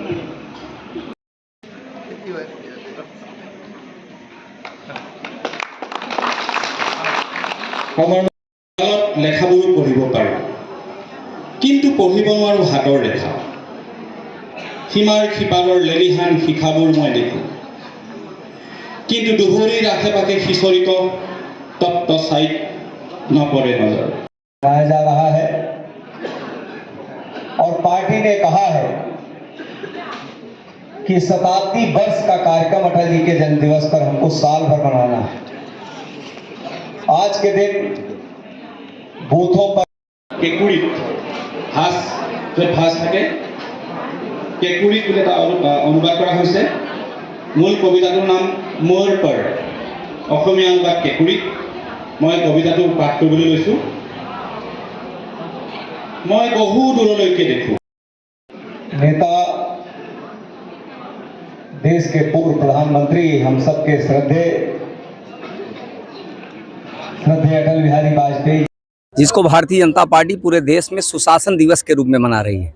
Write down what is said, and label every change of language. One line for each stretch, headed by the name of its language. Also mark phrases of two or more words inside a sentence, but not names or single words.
Assamese: আমাৰ লেখাবোৰো পঢ়িব পাৰোঁ, কিন্তু পঢ়িব নোৱাৰোঁ হাতৰ ৰেখা। সীমাৰ সিপাৰৰ লেলিহান শিখাবোৰ মই দেখোঁ, কিন্তু দুহৰীৰ আশে পাশে সিঁচৰিত তপ্ত ছাইত নপৰে নজৰ।
Hindi: मनाया जा रहा है और पार्टी ने कहा है कि शताब्दी वर्ष का कार्यक्रम अटल जी के जन्म दिवस पर हमको साल भर मनाना है। आज के दिन बूथों पर
Assamese: কেঁকুৰিত ভাঁজ য'ত ভাঁজ থাকে কেঁকুৰিত বুলি এটা অনুবাদ কৰা হৈছে। মূল কবিতাটোৰ নাম মোৰ পৰ, অসমীয়া অনুবাদ কেঁকুৰিত। মই কবিতাটো পাঠ কৰিবলৈ লৈছোঁ। মই বহু দূৰলৈকে দেখোঁ।
Hindi: नेता देश के पूर्व प्रधानमंत्री हम सबके श्रद्धेय अटल बिहारी वाजपेयी, जिसको भारतीय जनता पार्टी पूरे देश में सुशासन दिवस के रूप में मना रही है।